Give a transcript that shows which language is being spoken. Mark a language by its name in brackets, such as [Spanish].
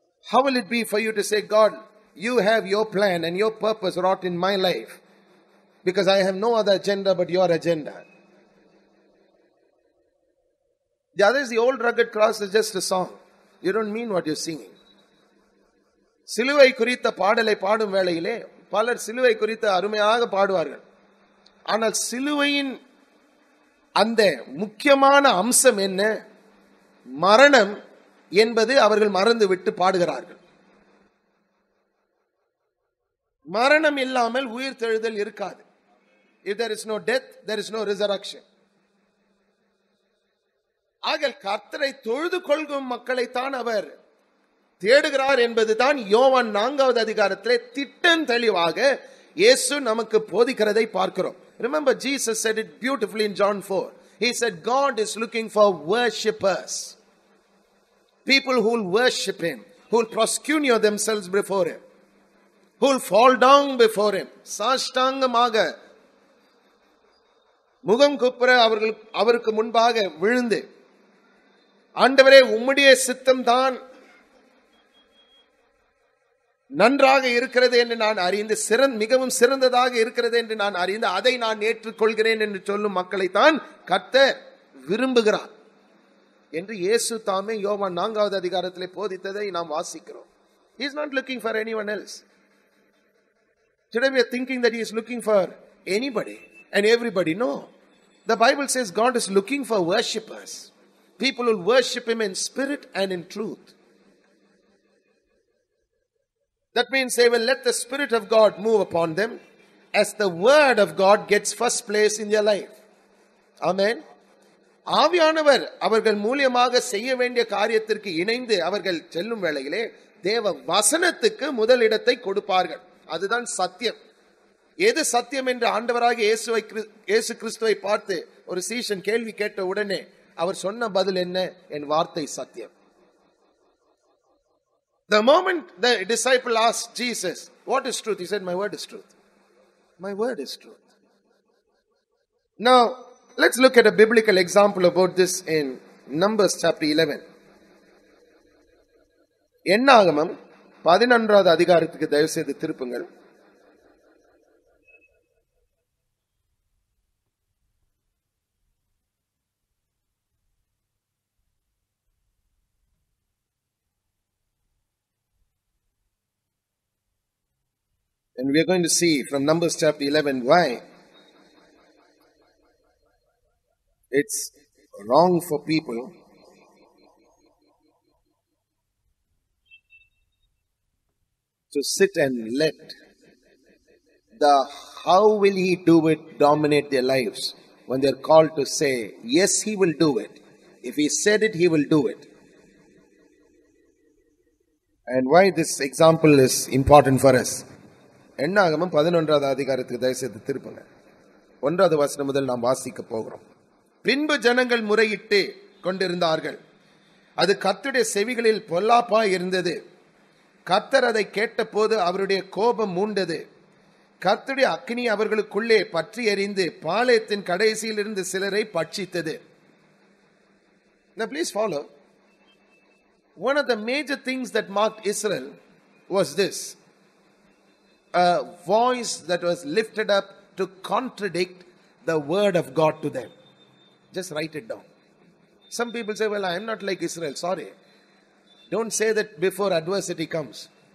[English] How will it be for you to say, God, you have your plan and your purpose wrought in my life because I have no other agenda but your agenda? The other is the old rugged cross is just a song. You don't mean what you're singing. [Tamil] சிலுவை குறித்த பாடலை பாடும் வேளையிலே பலர் சிலுவை குறித்து அருமையாக பாடுவார்கள். ஆனால் சிலுவையின் அந்த முக்கியமான அம்சம் என்ன? மரணம் என்பது அவர்கள் மறந்து விட்டு பாடுகிறார்கள். மரணம் இல்லாமல் உயிர் தெழுதல் இருக்காது. [English] If there is no death, there is no resurrection. [Tamil] ஆகல் கர்த்தரை தொழுது கொள்கும் மக்களைத்தான் அவர் தேடுகிறார் என்பதுதான் யோவான் 4வது அதிகாரத்திலே திட்டம் தெளிவாக இயேசு நமக்கு போதிக்கிறதை பார்க்கிறோம். [English] Remember, Jesus said it beautifully in John 4. He said, God is looking for worshippers. People who will worship Him, who will proskuneo themselves before Him, who will fall down before Him. [Tamil] சாஷ்டாங்கமாக முகம் குப்புற அவருக்கு முன்பாக விழுந்து, ஆண்டவரே உம்முடைய சித்தம் தான் நன்றாக இருக்கிறது என்று நான் அறிந்து, மிகவும் சிறந்ததாக இருக்கிறது என்று நான் அறிந்து, அதை நான் ஏற்றுக்கொள்கிறேன் என்று சொல்லும் மக்களை தான் கர்த்தர் விரும்புகிறார் என்று இயேசு தாமே யோவான் 4வது அதிகாரத்திலே போதித்ததை நாம் வாசிக்கிறோம். [English] He is not looking for anyone else. Today we are thinking that He is looking for anybody and everybody. No. The Bible says God is looking for worshippers. People will worship Him in spirit and in truth. That means they will let the Spirit of God move upon them as the Word of God gets first place in their life. Amen. [Tamil] ஆவியானவர் அவர்கள் மூலியமாக செய்ய வேண்டிய காரியத்திற்கு இணைந்து அவர்கள் செல்லும் வேளையிலே தேவ வசனத்துக்கு முதலிடத்தை கொடுப்பார்கள். அதுதான் சத்தியம். எது சத்தியம் என்று ஆண்டவராக இயேசு கிறிஸ்துவை பார்த்து ஒரு சீஷன் கேள்வி கேட்ட உடனே அவர் சொன்ன பதில் என்ன? என் வார்த்தை சத்தியம். [English] The moment the disciple asked Jesus, what is truth? He said, my word is truth. My word is truth. Now, let's look at a biblical example about this in Numbers chapter 11. [Tamil] என்னாகமம் 11வது அதிகாரத்துக்கு தயவு செய்து திருப்புங்கள். [English] And we are going to see from Numbers chapter 11 why it's wrong for people to sit and let the how will He do it dominate their lives when they are called to say, yes, He will do it. If He said it, He will do it. And why this example is important for us. [Tamil] என்னாகமம் 11வது அதிகாரத்துக்கு தயவுசெய்து திருப்புங்க. 1வது வசனம் முதல் நாம் வாசிக்க போகிறோம். பின்பு ஜனங்கள் முறையிட்டு கொண்டிருந்தார்கள். அது கர்த்தருடைய செவிகளில் பொல்லாப்பாய் இருந்தது. கர்த்தர் அதை கேட்டபோது அவருடைய கோபம் மூண்டது. கர்த்தருடைய அக்கினி அவர்களுக்குள்ளே பற்றி எரிந்து பாளையத்தின் கடைசியில் இருந்து சிலரை பட்சித்தது. [English] Now please follow. One of the major things that marked Israel was this. A voice that was lifted up to contradict the word of God to them. Just write it down. Some people say, well, I am not like Israel. Sorry. Don't say that before adversity comes.